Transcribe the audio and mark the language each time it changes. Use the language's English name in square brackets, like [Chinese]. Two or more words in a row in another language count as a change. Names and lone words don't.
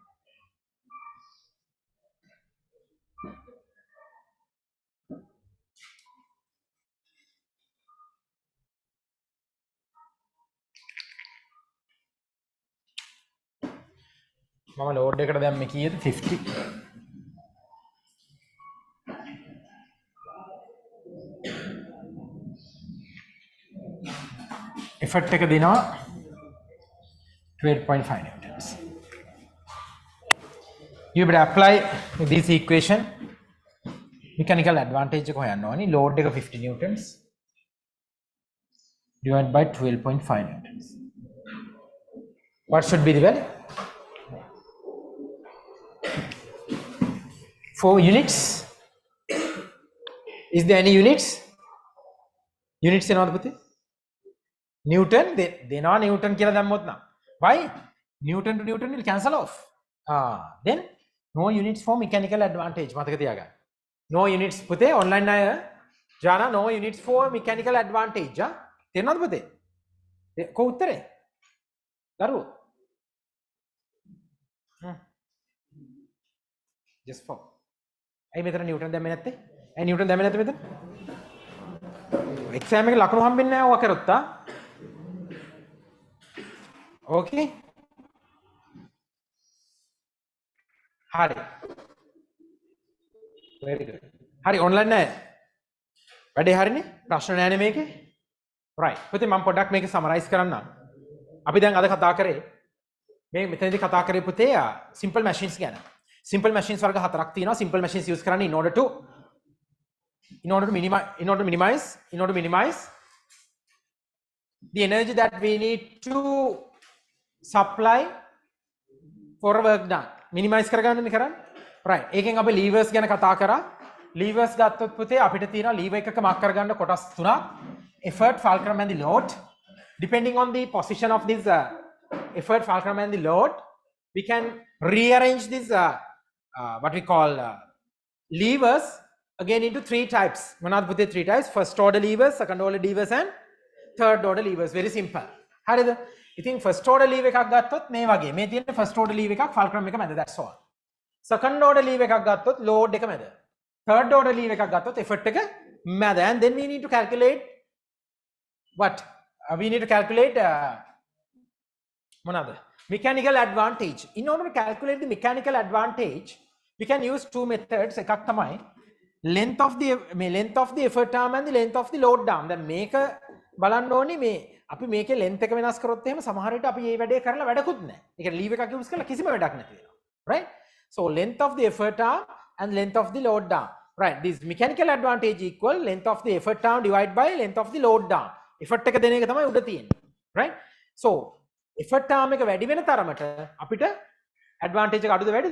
[Sinhala] මම load එකට දැම්මේ කීයද 50. effort එක දෙනවා 12.5 newtons. [English] You better apply this equation. Mechanical advantage [Sinhala] එක හොයන්න ඕනි. [English] load එක 50 newtons divided by 12.5 newtons. What should be the value? 4 units. Is there any units? Units [Sinhala] එනවද පුතේ? Newton දෙනවා Newton කියලා දැම්මොත් නම්. [English] Why? Newton to Newton will cancel off. Then no units for mechanical advantage. [Sinhala] මතක තියාගන්න. [English] No units [Sinhala] පුතේ online අය ජානා [English] no units for mechanical advantage. [Sinhala] තේරෙනවද පුතේ? කො උත්තරේ? දරුවෝ. [English] Just for. [Sinhala] ඇයි මෙතන නිව්ටන් දැම්මේ නැත්තේ? ඇයි නිව්ටන් දැම්මේ නැත්තේ මෙතන? එක්සෑම් එකේ ලකුණු හම්බෙන්නේ නැහැ ඔවා කරොත් තා. [English] Okay. හරි. very good. [Sinhala] හරි online නෑ. වැඩේ හරිනේ? ප්‍රශ්න නෑනේ මේකේ? right. පුතේ මම පොඩ්ඩක් මේක summarize කරන්නම්. අපි දැන් අද කතා කරේ මේ මෙතනදී කතා කරේ පුතේ [English] simple machines [Sinhala] ගැන. [English] simple machines [Sinhala] වර්ග හතරක් තියෙනවා. [English] simple machines use කරන්නේ in order to minimize the energy that we need to supply for work done. [Sinhala] Minimize කරගන්න මේ කරන්නේ. right. ඒකෙන් අපි levers ගැන කතා කරා. levers ගත්තොත් පුතේ අපිට තියෙනවා lever එකක mark කරගන්න කොටස් තුනක්. [English] effort, fulcrum and the load. Depending on the position of this effort, fulcrum and the load, we can rearrange this what we call levers again into three types. [Sinhala] මනද පුතේ [English] three types: first order levers, second order levers and third order levers. Very simple. [Sinhala] Harida. ඉතින් [English] first order lever [Sinhala] එකක් ගත්තොත් මේ වගේ මේ තියෙන [English] first order lever [Sinhala] එකක් fulcrum එක මැද, [English] that's all. second order lever [Sinhala] එකක් ගත්තොත් load එක මැද. [English] third order lever [Sinhala] එකක් ගත්තොත් effort එක මැද. [English] And then we need to calculate what? We need to calculate mechanical advantage. In order to calculate the mechanical advantage, we can use two methods. [Sinhala] එකක් තමයි [English] length of the effort arm and the length of the load arm. [Sinhala] දැන් මේක බලන්න ඕනේ මේ අපි මේකේ length එක වෙනස් කරොත් එහෙම සමහර විට අපි මේ වැඩේ කරලා වැඩකුත් නැහැ. ඒ කියන්නේ lever එකක් use කරලා කිසිම වැඩක් නැති වෙනවා. [English] Right? So length of the effort arm and length of the load arm. Right? This mechanical advantage equal length of the effort arm divided by length of the load arm. [Sinhala] effort එක දෙන එක තමයි උඩ තියෙන්නේ. [English] Right? So effort arm [Sinhala] එක වැඩි වෙන තරමට අපිට advantage එක අඩුද වැඩිද?